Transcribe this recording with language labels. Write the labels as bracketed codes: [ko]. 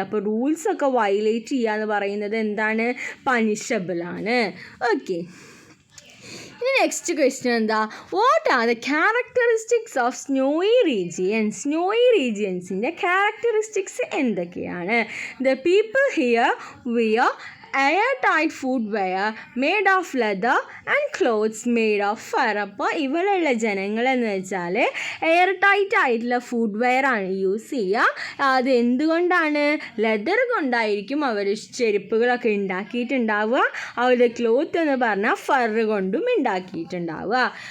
[ml] അപ്പോൾ റൂൾസ് ഒക്കെ വയലേറ്റ് ചെയ്യുക എന്ന് പറയുന്നത് പണിഷബിൾ ആണ്. [en] Okay, ഇനി next question what are the characteristics of snowy റീജിയൻസിൻ്റെ characteristics എന്തൊക്കെയാണ്? The people here wear airtight footwear made of leather and clothes made of fur. [ml] അപ്പോൾ ഇവിടെയുള്ള ജനങ്ങളെന്ന് വെച്ചാൽ എയർ-ടൈറ്റ് ആയിട്ടുള്ള ഫുഡ്വെയർ ആണ് യൂസ് ചെയ്യുക. അത് എന്തുകൊണ്ടാണ്? ലെതർ കൊണ്ടായിരിക്കും അവർ ചെരുപ്പുകളൊക്കെ ഉണ്ടാക്കിയിട്ടുണ്ടാവുക. അവരുടെ ക്ലോത്ത് എന്ന് പറഞ്ഞാൽ ഫർ കൊണ്ടും ഉണ്ടാക്കിയിട്ടുണ്ടാവുക.